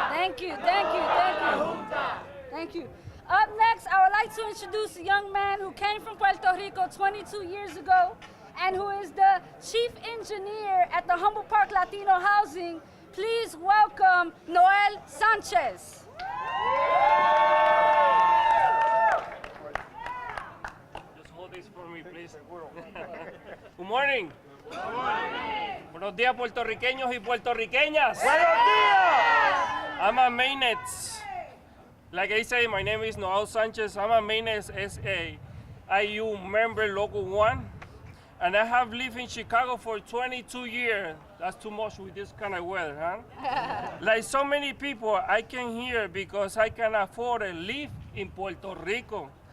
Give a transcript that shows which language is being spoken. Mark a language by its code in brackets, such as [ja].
[en] Thank you, thank you, thank you. Thank you. Up next, I would like to introduce a young man who came from Puerto Rico 22 years ago and who is the chief engineer at the Humboldt Park Latino Housing. Please welcome Noel Sanchez. Just hold this for me, please. Good morning. Good morning. [es] Buenos días, puertorriqueños y puertorriqueñas. Buenos días. [en] I'm a maintenance. Like I say, my name is Noel Sanchez. I'm a maintenance SAIU member, Local 1. And I have lived in Chicago for 22 years. That's too much with this kind of weather, huh? Like so many people, I came here because I can afford to live in Puerto Rico.